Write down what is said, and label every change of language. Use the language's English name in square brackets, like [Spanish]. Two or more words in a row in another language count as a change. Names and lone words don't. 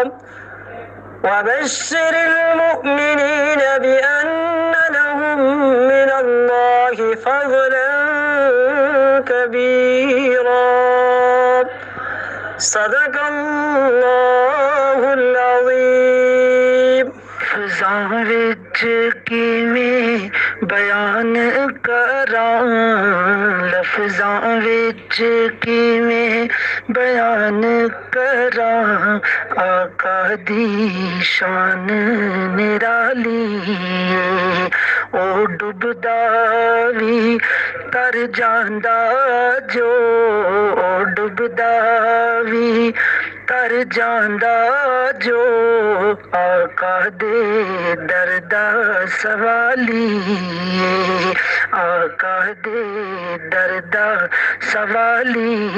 [Arabic] وبشر المؤمنين بأن لهم من الله فضلا كبيرا. صدق الله العظيم. [Punjabi] فضاں وچ کیویں بیان کراں، لفظاں وچ کیویں بیان کراں، آقا دی شان نرالی، او ڈبدا وی تر جاندا جو، او ڈبدا وی تر جاندا جو، آقا دے دردا سوالی، آقا دے دردا سوالی.